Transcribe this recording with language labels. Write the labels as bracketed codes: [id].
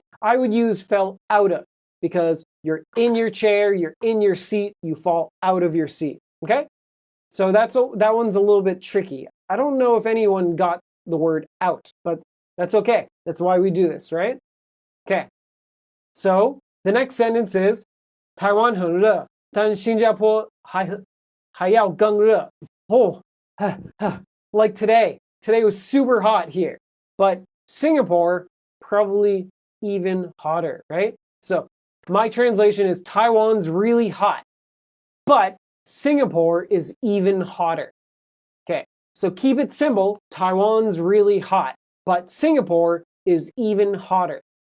[en] I would use fell out of because you're in your chair, you're in your seat, you fall out of your seat, okay? So that one's a little bit tricky. I don't know if anyone got the word out, but that's okay. That's why we do this, right? Okay. So the next sentence is [zh] 台湾很热，但新加坡还要更热. [en] Oh, like today. Today was super hot here, but Singapore probably even hotter, right? So my translation is Taiwan's really hot, but Singapore is even hotter. Okay, so keep it simple. Taiwan's really hot, but Singapore is even hotter.